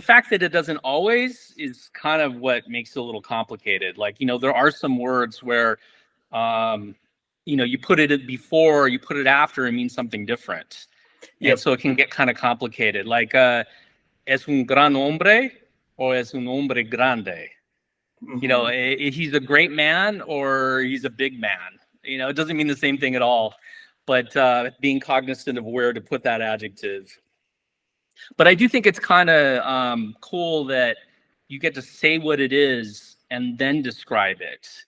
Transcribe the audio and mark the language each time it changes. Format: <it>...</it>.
<en>The fact that it doesn't always is kind of what makes it a little complicated. Like, there are some words where you put it before, you put it after, it means something different. And so it can get kind of complicated.</en> <es>Like, es un gran hombre or es un hombre grande.</es> <en>He's a great man or he's a big man. It doesn't mean the same thing at all, but being cognizant of where to put that adjective. But I do think it's kind of cool that you get to say what it is and then describe it.</en>